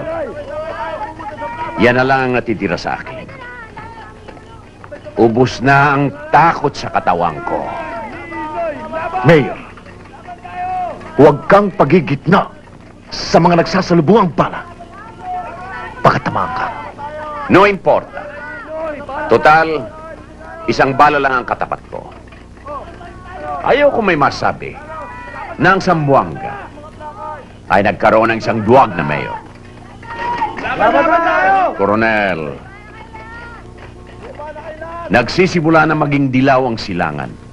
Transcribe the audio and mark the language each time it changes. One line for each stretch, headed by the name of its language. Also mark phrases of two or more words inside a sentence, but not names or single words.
Filipino: Yan na lang ang natitira sa akin. Ubus na ang takot sa katawan ko. Mayor, huwag kang pagigitna sa mga nagsasalubungang bala. Pagkatamaan ka.
Spanish: No importa.
Filipino: Total, isang bala lang ang katapat ko. Ayaw ko may masabi na ang Zamboanga ay nagkaroon ng isang duwag na mayor. Coronel, nagsisimula na maging dilaw ang silangan.